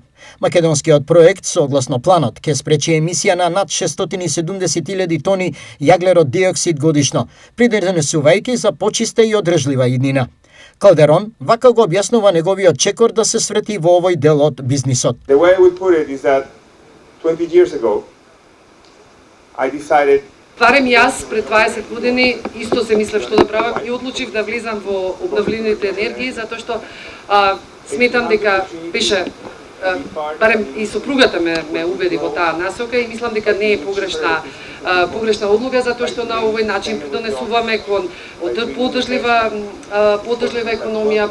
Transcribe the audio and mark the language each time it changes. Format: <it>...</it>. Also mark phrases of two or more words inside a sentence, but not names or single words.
<mk>Македонскиот проект, согласно планот, ќе спречи емисија на над 670.000 тони јаглерод диоксид годишно, придонесувајќи за почиста и одржлива иднина. Калдерон вака го објаснува неговиот чекор да се свети во овој дел од бизнисот.</mk> <en>The way I would put it is that 20 years ago I decided</en> <mk>Барем јас пред 20 години исто се мислев што да правам и одлучив да влезам во обновливите енергии затоа што сметам дека беше барем и сопругата ме убеди во таа насока и мислам дека не е погрешна одлука затоа што на овој начин придонесуваме кон подржлива економија.</mk>